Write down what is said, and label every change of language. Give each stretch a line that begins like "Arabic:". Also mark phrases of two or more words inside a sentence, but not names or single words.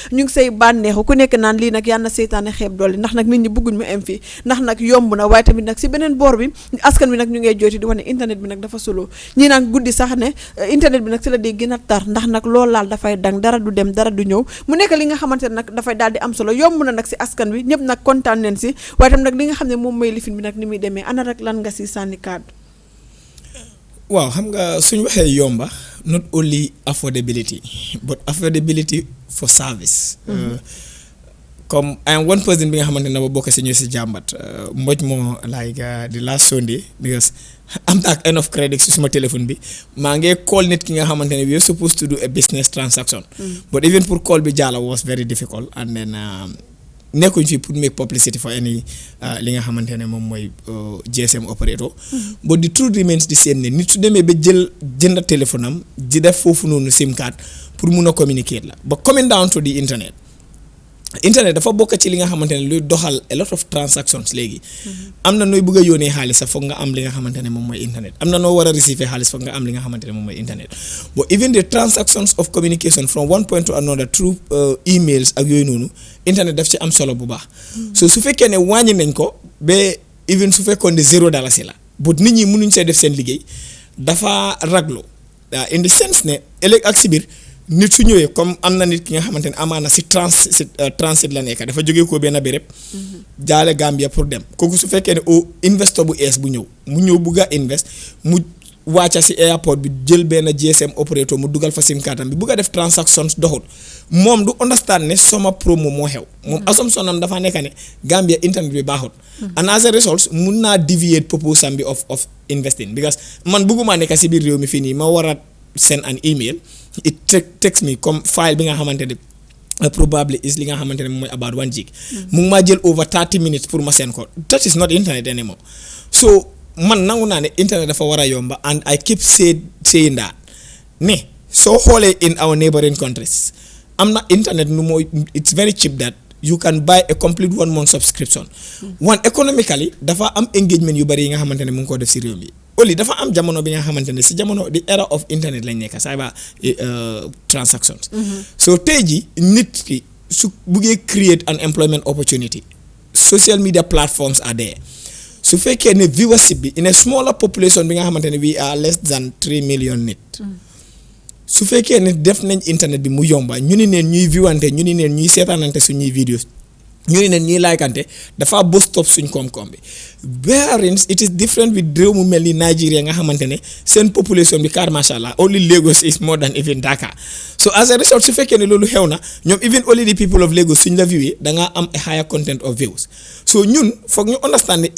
Wolof: ngi say bànneexu ku nekk naan lii nag yàlla na seytaane xeeb doole ndax nag nit ñi bëgguñ mu am fii ndax nag yomb na waaye tamit nag si beneen boor bi askan bi nag ñu ngay jooti di wax ne internet bi nag dafa solo ñii naan guddi sax ne internet bi nag si la dee gën a tar ndax nag loolu laal dafay dang dara du dem dara du ñëw mu nekk li nga xamante ne nag dafay daal di am solo yomb na nag si askan bi ñëpp nag kontaan neen si waaye tam nag li nga xam ne moom mooy lifin bi nag ni muy demee ana rek lan nga si sànni kàddu. waaw xam nga suñu waxee yomba
English: not only affordability but affordability for service.
Wolof: Comme
English: I am one person
Wolof: bi nga xamante ne ba bokk si ñu si jàmbat mboj moo
English: like the last Sunday because
Wolof: am naa
English: enough credit
Wolof: si suma téléphone bi maa ngi call nit ki nga xamante ne
English: we are supposed to do a business transaction. But even pour call
Wolof: bi jàlla
English: was very difficult and then
Wolof: nekkuñ fi pour
English: make publicity for any
Wolof: li nga xamante ne moom mooy
English: GSM operator. But the truth remains the same
Wolof: ne nit su demee ba jënd téléphone am di def foofu noonu
English: SIM card
Wolof: pour mun a communicate la
English: but coming down to the internet
Wolof: dafa bokk ci li nga xamante ne luy doxal
English: a lot of transactions
Wolof: léegi. am na nooy bëgg a yónnee xaalis sax foog nga am li nga xamante ne moom mooy internet am na noo war a receiver xaalis foog nga am li nga xamante ne moom mooy internet
English: but even the transactions of communication from one point to another through emails
Wolof: ak yooyu noonu internet daf ci am solo bu baax. so su fekkee ne wàññi nañ ko ba even su fekkoon ne $0 la but nit ñi mënuñ see def seen liggéey dafa raglo
English: in the sense
Wolof: ne ëllëg ak si biir nit su ñëwee comme am na nit ki nga xamante ne amaana si transit la nekk dafa jógee ko benn béréb jaale Gambia pour dem kooku su fekkee ne investor bu ees bu ñëw bugg a invest mu wàcca si airport bi jël benn GSM operator mu dugal fa
English: SIM cardam
Wolof: bi bugg a def transactions doxul moom du understand ne sama promo moo xew moom assumption am dafa nekk ne Gambia internet bi baaxut
English: and as a result
Wolof: mun naa
English: deviate purpose
Wolof: am bi
English: of investing because
Wolof: man bugguma nekk si biir réew mi fii nii ma war a
English: send an email it text me
Wolof: comme file bi nga xamante ne
English: probably is
Wolof: li nga xamante ne mooy
English: about 1 gig
Wolof: mu ngi maa jël
English: over 30 minutes
Wolof: pour ma send ko
English: that is not internet anymore so
Wolof: man nangu naa ne internet dafa war a yomba
English: and I keep saying that
Wolof: ne soo xoolee
English: in our neighboring
Wolof: countries am na internet nu mooy
English: it's very cheap that you can buy a complete 1 month subscription one economically
Wolof: dafa am engagement yu bari yi nga xamante ne mu ngi ko def si réew mi oli dafa am jamono bi nga xamante ne si jamono
English: the era of internet
Wolof: lañ nekk
English: cyber transactions so
Wolof: tey ji nit ki su buggee
English: create an employment opportunity social media platforms are there
Wolof: su fekkee ne viewership bi
English: in a smaller population
Wolof: bi nga xamante ne
English: we are less than 3 million
Wolof: nit su fekkee ne def nañ internet bi mu yomba ñu ni neen ñuy viewante ñu ni neen ñuy seetaanante suñuy videos ñu ni neen ñuy laykante dafa
English: boost up
Wolof: suñ koom-koom bi
English: wherein it is different with
Wolof: réew mu mel ni Nigeria nga xamante ne seen population bi car
Arabic: ما شاء الله
English: only Lagos is more than even Dakar so as a result
Wolof: su fekkee ne loolu xew na ñoom
English: even only the people of Lagos
Wolof: suñ la viewee dangaa am
English: a higher content of views so
Wolof: ñun foog ñu understand ne